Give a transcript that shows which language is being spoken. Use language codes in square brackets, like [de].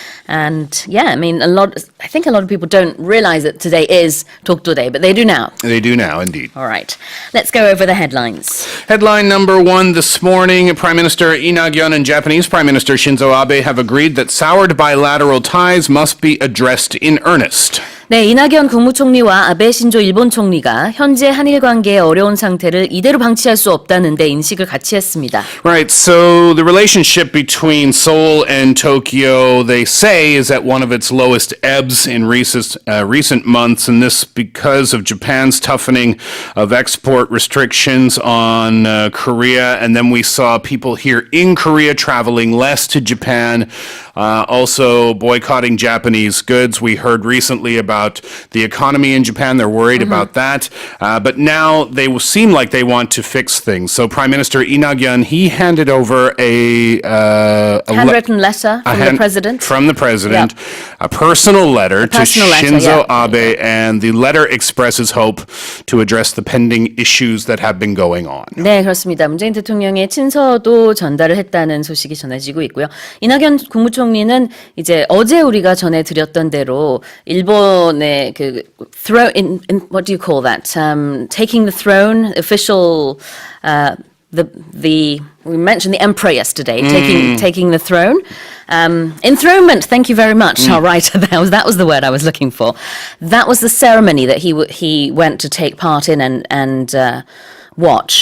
[en] And yeah, I think a lot of people don't realize that today is Dokdo Day, but they do now. They do now, indeed. All right, let's go over the headlines. Headline number one this morning, Prime Minister Lee Nak-yeon and Japanese Prime Minister Shinzo Abe have agreed that soured bilateral ties must be addressed in earnest. [ko] 네, 이낙연 국무총리와 아베 신조 일본 총리가 현재 한일 관계의 어려운 상태를 이대로 방치할 수 없다는 데 인식을 같이 했습니다. [en] Right, so the relationship between Seoul and Tokyo, they say, is at one of its lowest ebbs in recent months, and this because of Japan's toughening of export restrictions on Korea, and then we saw people here in Korea traveling less to Japan, also boycotting Japanese goods. We heard recently about the economy in Japan. They're worried about that. But now they seem like they want to fix things. So Prime Minister Lee Nak-yeon, he handed over a Handwritten letter from the president. From the president, Yep. a personal letter to personal letter, Shinzo yeah. Abe, and the letter expresses hope to address the pending issues that have been going on. [ko] 네, 그렇습니다. 문재인 대통령의 친서도 전달을 했다는 소식이 전해지고 있고요. 이낙연 국무총리는 이제 어제 우리가 전해드렸던 대로 일본의 그 [en] throne in what do you call that? Taking the throne, official. We mentioned the emperor yesterday, taking the throne. Enthronement, thank you very much. All right, that was the word I was looking for. That was the ceremony that he went to take part in and watch.